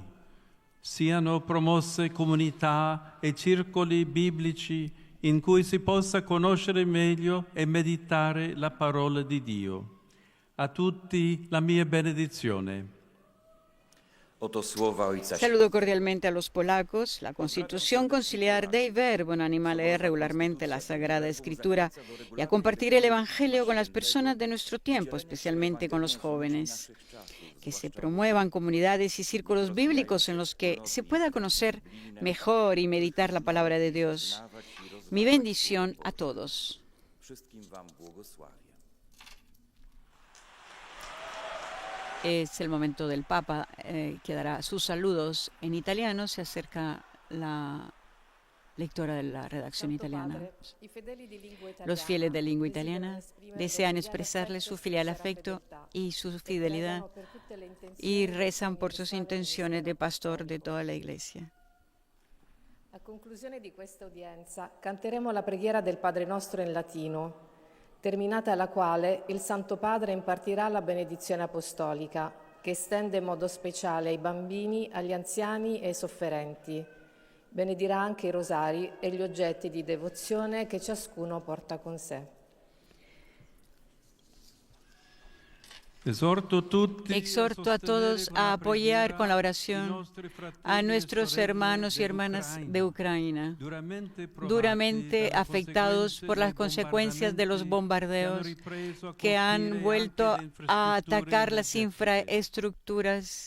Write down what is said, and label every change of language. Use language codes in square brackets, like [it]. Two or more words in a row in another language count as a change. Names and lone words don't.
[it] Siano promosse comunità e circoli biblici in cui si possa conoscere meglio e meditare la parola di Dio. A tutti la mia benedizione. [pl] Oto słowa Ojca [es] Saludo cordialmente a los polacos. La Constitución Conciliar Dei Verbum anima a leer regularmente la Sagrada Escritura y a compartir el Evangelio con las personas de nuestro tiempo, especialmente con los jóvenes. Que se promuevan comunidades y círculos bíblicos en los que se pueda conocer mejor y meditar la palabra de Dios. Mi bendición a todos. [pl] Wszystkim wam błogosławię. [es] Es el momento del Papa, que dará sus saludos en italiano. Se acerca la lectora de la redacción italiana. Los fieles de lengua italiana desean expresarle su filial afecto y su fidelidad y rezan por sus intenciones de pastor de toda la Iglesia. [it] A conclusione di questa udienza canteremo la preghiera del Padre Nostro in latino, terminata la quale il Santo Padre impartirà la benedizione apostolica, che estende in modo speciale ai bambini, agli anziani e ai sofferenti. Benedirà anche i rosari e gli oggetti di devozione che ciascuno porta con sé. [es] Exhorto a todos a apoyar con la oración a nuestros hermanos y hermanas de Ucrania, duramente afectados por las consecuencias de los bombardeos que han vuelto a atacar las infraestructuras.